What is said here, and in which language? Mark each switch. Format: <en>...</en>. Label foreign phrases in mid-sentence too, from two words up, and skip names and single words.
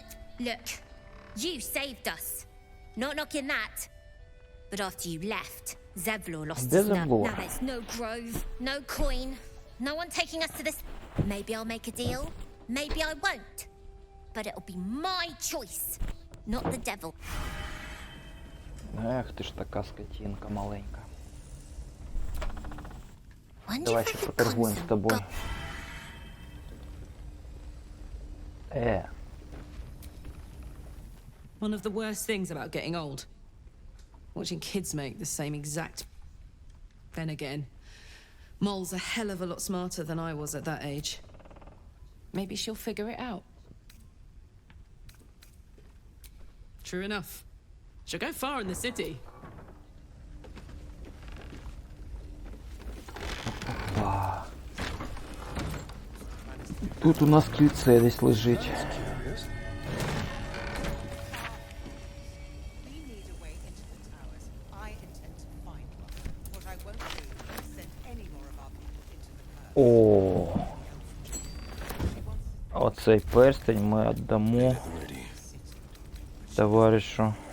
<en>Look, you saved us. Not knocking that. But after you left, Zevlor lost his nerve. Now there's no grove, no coin, no one taking us to this... Maybe I'll make a deal. Maybe I won't. But it'll be my choice, not the devil.</en> <uk>Ех, ти ж така скотинка маленька. Давай ще поторгуємо з тобою.</uk> <en>One of the worst things about getting old. Watching kids make the same exact... Then again, Mol's a hell of a lot smarter than I was at that age. Maybe she'll figure it out. True enough. She'll go far in the city.</en> <uk>Тут у нас кільце десь лежить. О, оцей перстень ми віддамо товаришу.</uk>